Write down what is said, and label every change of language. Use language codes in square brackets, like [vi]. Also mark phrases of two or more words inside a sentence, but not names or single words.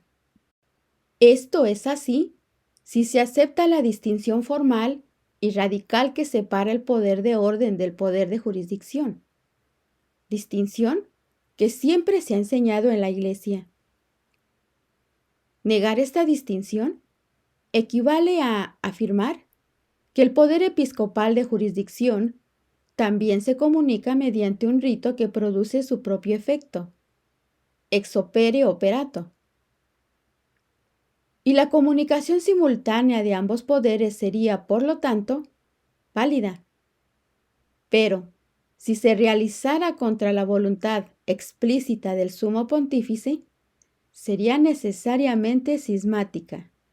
[es] Esto es así si se acepta la distinción formal y radical que separa el poder de orden del poder de jurisdicción, distinción que siempre se ha enseñado en la Iglesia. Negar esta distinción equivale a afirmar que el poder episcopal de jurisdicción también se comunica mediante un rito que produce su propio efecto, [la] ex opere operato. [es] Y la comunicación simultánea de ambos poderes sería, por lo tanto, válida. Pero, si se realizara contra la voluntad explícita del sumo pontífice, sería necesariamente cismática.